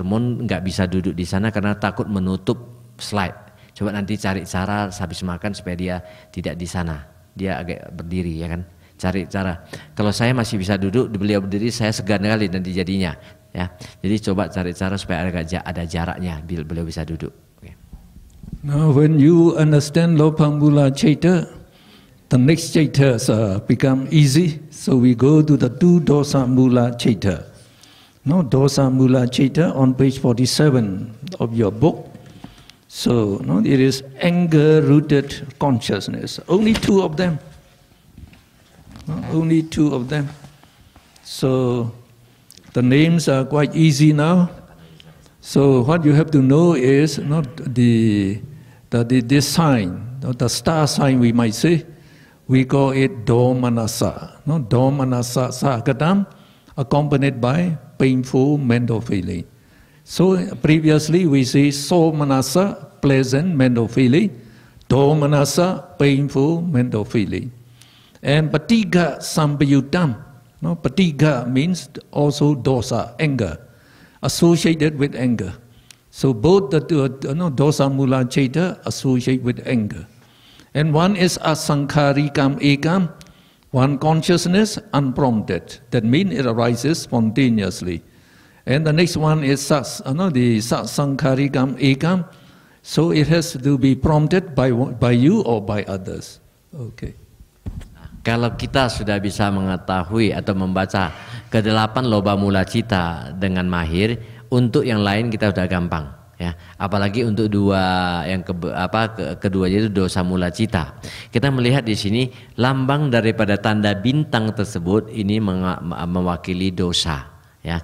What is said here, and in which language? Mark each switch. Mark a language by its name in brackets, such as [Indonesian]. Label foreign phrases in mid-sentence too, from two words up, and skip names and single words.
[Indonesian] Mon nggak bisa duduk di sana karena takut menutup slide. Coba nanti cari cara habis makan supaya dia tidak di sana. Dia agak berdiri, ya kan? Cari cara. Kalau saya masih bisa duduk, beliau berdiri, saya segan kali nanti jadinya. Ya, jadi coba cari cara supaya ada jaraknya, beliau bisa duduk. [English] Now when you understand [Pali] loba mula cita, [English] the next citas become easy. So we go to the 2 [Pali] dosa mula cita. [English] Now [Pali] dosa mula cita [English] on page 47 of your book. So it is anger-rooted consciousness. Only 2 of them. Only 2 of them. So the names are quite easy now. So what you have to know is this sign, the star sign we might say, we call it domanassa. [Pali] Domanassa sagatam, [English] accompanied by painful mental feeling. So previously we say somanassa, pleasant mental feeling, domanassa, painful mental feeling. [Pali] And patiga sampayutam. [English] Patiga means also dosa, anger, associated with anger. So both the [Pali] dosa mula cita [English] associate with anger. And one is [Pali] asankharikam ekam, [English] one consciousness unprompted. That means it arises spontaneously. And the next one is the [Pali] sasankharikam ekam. [English] So it has to be prompted by you or by others. Okay. [Indonesian] Kalau kita sudah bisa mengetahui atau membaca ke-8 [Pali] loba mula cita [Indonesian] dengan mahir, untuk yang lain kita sudah gampang, ya. Apalagi untuk kedua yaitu [Pali] dosa mula cita. [Indonesian] Kita melihat di sini lambang daripada tanda bintang tersebut ini mewakili dosa, ya.